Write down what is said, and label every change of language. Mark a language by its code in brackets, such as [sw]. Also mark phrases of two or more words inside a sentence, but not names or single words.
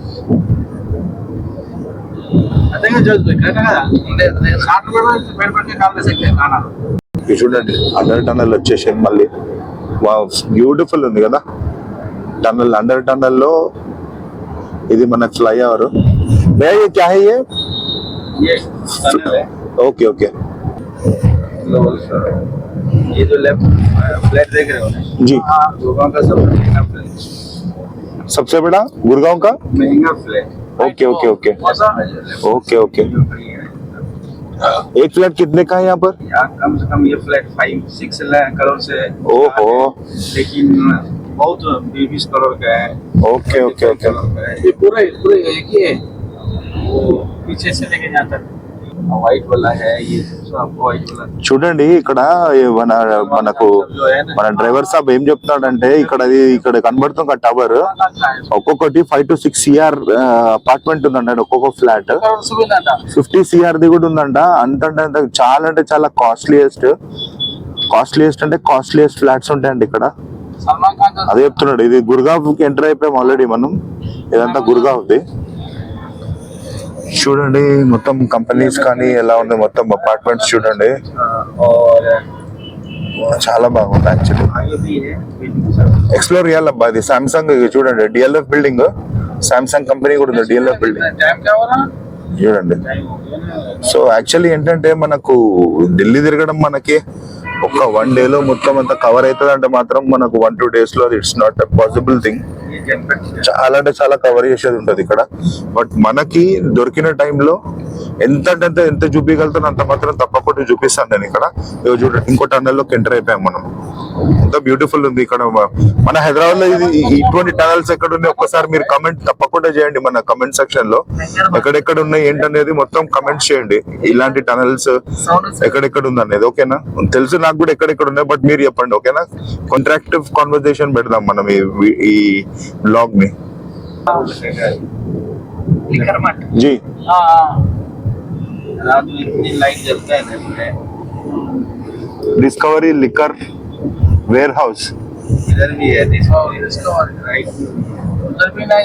[te] చూడండి [en] under tunnel [te] వచ్చేసింది మళ్ళీ, బ్యూటిఫుల్ ఉంది కదా టన్నల్. [en] under tunnel [te] లో ఇది మన ఫ్లైఓవర్. [hi] क्या है [en] okay okay [hi] जी सबसे बड़ा गुड़गांव का महंगा फ्लैट. [en] okay okay okay okay okay. [hi] एक फ्लैट कितने का है यहाँ पर? यहाँ कम से कम ये फ्लैट 5-6 करोड़ से. ओहो. लेकिन बहुत 20 करोड़ का है. [en] okay okay okay. [hi] ये पूरा एक ही है, वो पीछे से लेके जाता है. व्हाइट वाला है ये सब आपको व्हाइट वाला [te] చూడండి ఇక్కడ మనకు మన డ్రైవర్ సాబ్ ఏం చెప్తున్నాడంటే ఇక్కడ కనబడుతుంది టవర్ ఒక్కొక్కటి 5 to 6 CR అపార్ట్మెంట్ ఉందండి ఒక్కొక్క ఫ్లాట్ 50 CR ది కూడా ఉందంట. అంత చాలా అంటే చాలా కాస్ట్లీయెస్ట్ అంటే [en] costliest flats [te] ఉంటాయండి ఇక్కడ. సల్మాన్ ఖాన్ అదే చెప్తున్నాడు. ఇది గుర్గావ్ కి ఎంటర్ అయిపోయాం ఆల్రెడీ మనం. ఇదంతా గుర్గావ్ది. చూడండి మొత్తం కంపెనీస్ కానీ ఎలా ఉంది, మొత్తం అపార్ట్మెంట్స్ చూడండి [hi] और [te] చాలా బాగుంది యాక్చువల్లీ. [hi] आगे भी है बिल्डिंग सब [te] ఎక్స్ప్లోర్ చేయాలబ్బా. ఇది సామ్సంగ్ చూడండి, DLF బిల్డింగ్, సామ్సంగ్ కంపెనీ కూడా ఉంది DLF బిల్డింగ్ [hi] टाइम क्या हो रहा [te] చూడండి. [hi] टाइम हो गया ना [te] సో యాక్చువల్లీ ఏంటంటే మనకు ఢిల్లీ తిరగడం మనకి ఒక 1 day లో మొత్తం అంతా కవర్ అవుతుంది అంటే మాత్రం మనకు 1-2 days లో [en] it's not a possible thing. [hi] ये जनपद [te] చాలా అంటే చాలా కవర్ చేసేది ఉంటది ఇక్కడ. బట్ మనకి దొరికిన టైంలో ఎంత చూపించగలుగుతాను అంత మాత్రం తప్పకుండా చూపిస్తాను నేను ఇక్కడ. ఇదిగో చూడండి ఇంకో టనల్ లోకి ఎంటర్ అయిపోయాం మనం. ఎంత బ్యూటిఫుల్ ఉంది ఇక్కడ. మన హైదరాబాద్ లో ఇటువంటి టనల్స్ ఎక్కడ ఉన్నాయి ఒక్కసారి మీరు కమెంట్ తప్పకుండా చేయండి మన [en] comment section [te] లో. ఎక్కడెక్కడ ఉన్నాయి ఏంటనేది మొత్తం కమెంట్ చేయండి. ఇలాంటి టనల్స్ ఎక్కడెక్కడ ఉంది అనేది. ఓకేనా? తెలుసు నాకు కూడా ఎక్కడెక్కడ ఉన్నాయి, బట్ మీరు చెప్పండి. ఓకేనా? [en] contractive conversation [te] పెడదాం మనం ఈ బ్లాగ్ ని. [hi] लिखर मत जी रात में इतनी लाइट जलता है ना [en] Discovery liquor warehouse. [hi] इधर भी है डिस्कवरी राइट उधर भी ना